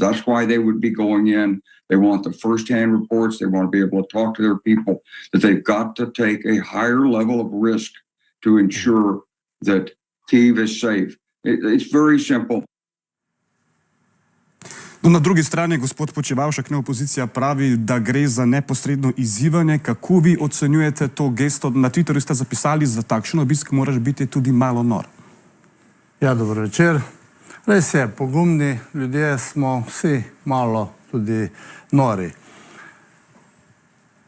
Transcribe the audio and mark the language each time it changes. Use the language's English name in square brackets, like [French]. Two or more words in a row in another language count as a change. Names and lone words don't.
[English] That's why they would be going in. They want the first-hand reports. They want to be able to talk to their people, that they've got to take a higher level of risk to ensure that Kyiv is safe. It's very simple. [Slovenian] No, na drugi strani gospod Počivalšek, opozicija pravi, da gre za neposredno izzivanje. Kako vi ocenjujete to gesto? Na Twitterju ste zapisali, za takšen obisk moraš biti tudi malo nor. Ja, dobro večer. Res je, pogumni ljudje smo vsi malo tudi nori.